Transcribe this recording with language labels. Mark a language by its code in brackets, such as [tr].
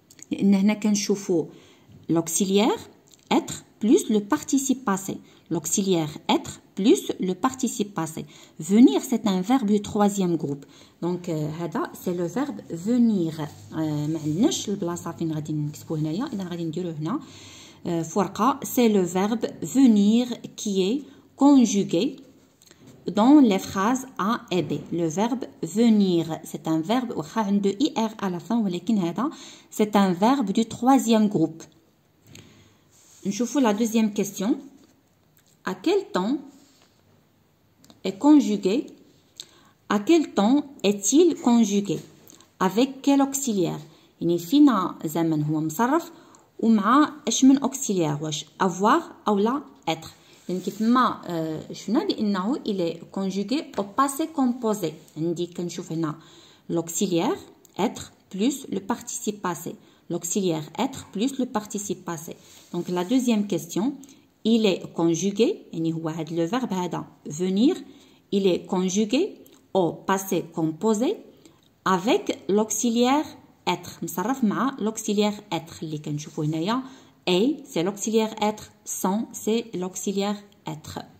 [ar] لأن هنا كنشوفو [fr] l'auxiliaire être plus le participe passé. L'auxiliaire être plus le participe passé. Venir, c'est un verbe du troisième groupe. Donc, c'est le verbe venir. [ar] ما عندناش البلاصة فين غادي نكتبو هنايا. إذا غادي نديرو هنا فرقة. [fr] C'est le verbe venir qui est conjugué dans les phrases A et B. Le verbe venir, c'est un verbe [ar] واخا عنده [fr] IR à la fin [ar] ولكن هذا [fr] c'est un verbe du troisième groupe. [ar] نشوفوا [fr] la deuxième question. À quel temps est conjugué? À quel temps est-il conjugué? Avec quel auxiliaire؟ [ar] يعني فينا زمن هو مصرف ومع اش من auxiliaire واش avoir أو لا être. يعني كيف ما شفنا بأنه [fr] il est conjugué au passé composé. [ar] عندي كنشوف هنا [fr] l'auxiliaire être plus le participe passé. L'auxiliaire être plus le participe passé. Donc la deuxième question, il est conjugué, [ar] يعني هو هذا [fr] le verbe هذا venir, il est conjugué au passé composé avec l'auxiliaire être. [ar] مصرف مع [fr] l'auxiliaire être [ar] اللي كنشوفو هنايا. [fr] A c'est l'auxiliaire être, sont c'est l'auxiliaire être.